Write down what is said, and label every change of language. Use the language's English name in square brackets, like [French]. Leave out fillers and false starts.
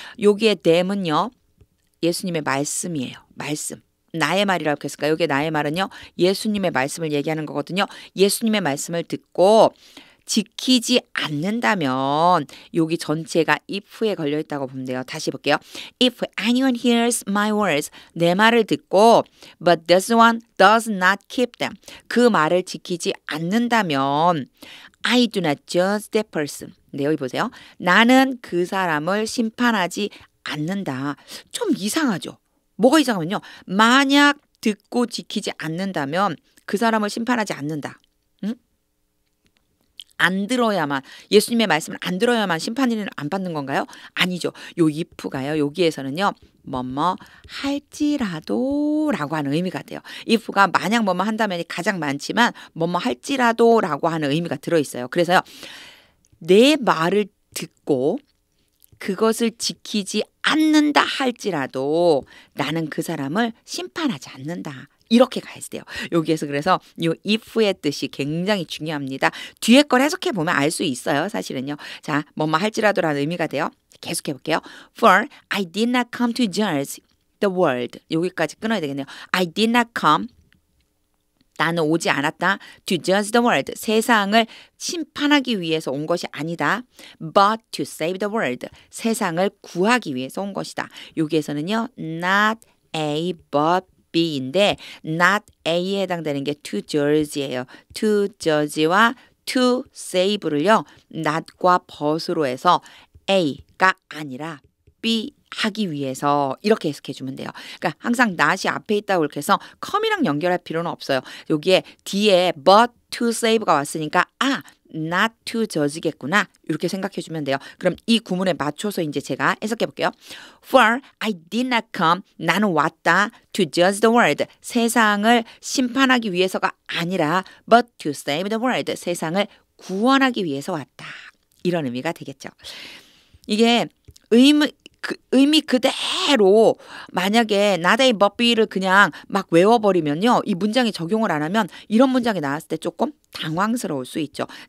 [Korean] 여기에 them은요. 예수님의 말씀이에요. 말씀. 나의 말이라고 했을까? 여기에 나의 말은요. 예수님의 말씀을 얘기하는 거거든요. 예수님의 말씀을 듣고 지키지 않는다면 여기 전체가 if에 걸려있다고 보면 돼요. 다시 볼게요. [English] If anyone hears my words [Korean] 내 말을 듣고 [English] but this one does not keep them [Korean] 그 말을 지키지 않는다면 [English] I do not judge that person. [Korean] 네, 여기 보세요. 나는 그 사람을 심판하지 않는다. 좀 이상하죠. 뭐가 이상하면요. 만약 듣고 지키지 않는다면 그 사람을 심판하지 않는다. 안 들어야만 예수님의 말씀을 안 들어야만 심판을 안 받는 건가요? 아니죠. 요 if가요. 여기에서는요. 뭐뭐 할지라도 라고 하는 의미가 돼요. if가 만약 뭐뭐 한다면이 가장 많지만 뭐뭐 할지라도 라고 하는 의미가 들어있어요. 그래서요. 내 말을 듣고 그것을 지키지 않는다 할지라도 나는 그 사람을 심판하지 않는다. 이렇게 가야 돼요. 여기에서 그래서 이 if의 뜻이 굉장히 중요합니다. 뒤에 걸 해석해 보면 알 수 있어요. 사실은요. 자, 뭐뭐 할지라도라는 의미가 돼요. 계속해 볼게요. [English] For I did not come to judge the world. [Korean] 여기까지 끊어야 되겠네요. [English] I did not come [Korean] 나는 오지 않았다. [English] To judge the world. [Korean] 세상을 심판하기 위해서 온 것이 아니다. [English] But to save the world. [Korean] 세상을 구하기 위해서 온 것이다. 여기에서는요. [English] Not A but B [Korean] 인데 not A에 해당되는 게 to judge예요. To judge와 to save를요. not과 but으로 해서 A가 아니라 B 하기 위해서 이렇게 해석해 주면 돼요. 그러니까 항상 not이 앞에 있다고 이렇게 해서 come이랑 연결할 필요는 없어요. 여기에 뒤에 [English] but to save [Korean] 가 왔으니까 [English] not to judge [Korean] 겠구나 이렇게 생각해 주면 돼요. 그럼 이 구문에 맞춰서 이제 제가 해석해 볼게요. [English] For I did not come. [Korean] 나는 왔다. [English] To judge the world. [Korean] 세상을 심판하기 위해서가 아니라 [English] but to save the world. [Korean] 세상을 구원하기 위해서 왔다. 이런 의미가 되겠죠. 이게 의미 그대로 만약에 not A but B를 그냥 막 외워버리면요. 이 문장에 적용을 안 하면 이런 문장이 나왔을 때 조금 당황스러울 수 있죠.